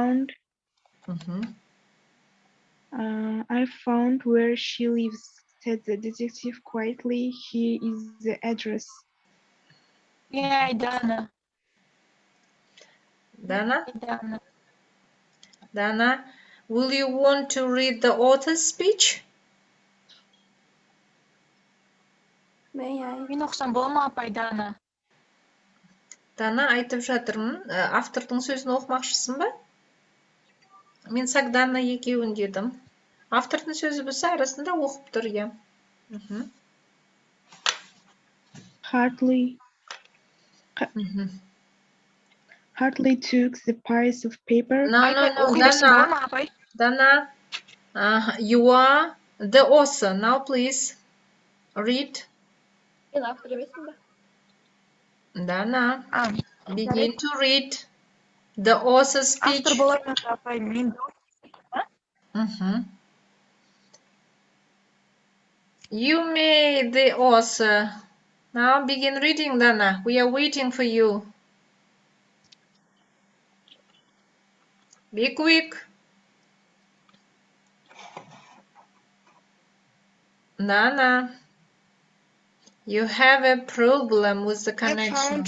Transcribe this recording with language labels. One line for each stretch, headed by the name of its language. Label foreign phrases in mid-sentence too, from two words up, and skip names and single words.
English: I found where she lives, said the detective quietly. Here is the address. Yeah, Dana. Dana, will you want to read the author's speech?
Kazakh: Мен оқысам бола ма апай, Дана? Дана, айтып жатырмын, автордың сөзін оқымақшысың ба? Мен Сагдана екеуін дедім. Автордың сөзі болса, арасында оқып тұр, иә.
English: Hartley took the piece of paper. No, Dana, you are the author. Now, please, read. Dana, begin to read the author's speech.
Kazakh: Автор болайын апай, мен
English: You made the author. Now begin reading, Dana. We are waiting for you. Be quick. Dana, you have a problem with the connection.